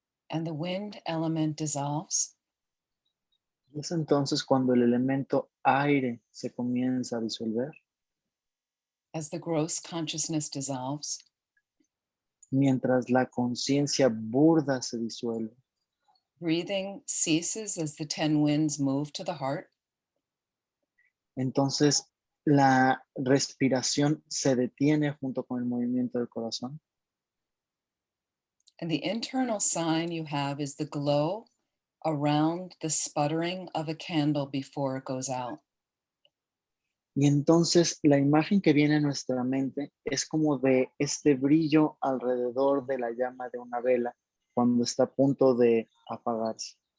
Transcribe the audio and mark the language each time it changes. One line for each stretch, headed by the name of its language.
English: and the wind element dissolves.
Spanish: Y es entonces cuando el elemento aire se comienza a disolver,
English: As the gross consciousness dissolves,
Spanish: mientras la conciencia burda se disuelve.
English: breathing ceases as the 10 winds move to the heart.
Spanish: Entonces la respiración se detiene junto con el movimiento del corazón.
English: And the internal sign you have is the glow around the sputtering of a candle before it goes out.
Spanish: Y entonces la imagen que viene a nuestra mente es como de este brillo alrededor de la llama de una vela cuando está a punto de apagarse.